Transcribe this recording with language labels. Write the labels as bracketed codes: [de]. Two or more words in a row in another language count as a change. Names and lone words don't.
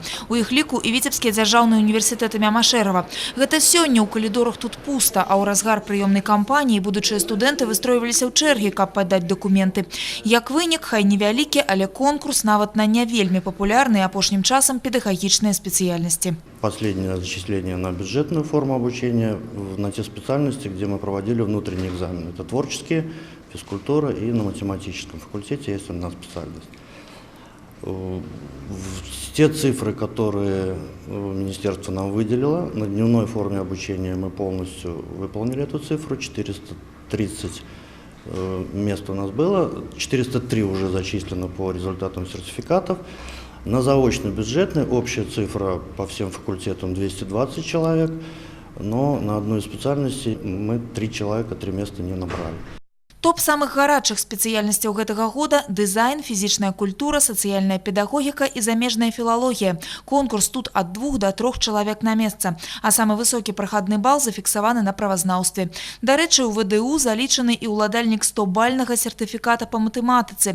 [be] У іх ліку і Віцебскі дзяржаўны універсітэт імя Машэрава. Гэта сёння ў калідорах тут пуста, а ў разгар прыёмнай кампаніі будучыя студэнты выстройваліся ў чэргі, каб падаць дакументы. Як вынік, хай невялікі, але конкурс нават на не вельмі папулярныя апошнім часам педагагічныя спецыяльнасці. [ru] Последнее зачисление на бюджетную форму обучения на те специальности, где мы проводили внутренние экзамены. Это творческие, физкультура и на математическом факультете есть одна специальность. Те цифры, которые министерство нам выделило, на дневной форме обучения мы полностью выполнили эту цифру, 430 мест у нас было, 403 уже зачислено по результатам сертификатов. На заочно-бюджетный общая цифра по всем факультетам 220 человек, но на одной из специальностей мы 3 человека, 3 места не набрали. [be] Топ самых гарачых спецыяльнасцяў гэтага года – дызайн, фізічная культура, сацыяльная педагогіка і замежная філалогія. Конкурс тут ад 2 до 3 чалавек на месца. А самы высокі прахадны бал зафіксаваны на правазнаўстве. Дарэчы, у ВДУ залічаны і ўладальнік 100-бальнага сертыфіката па матэматыцы.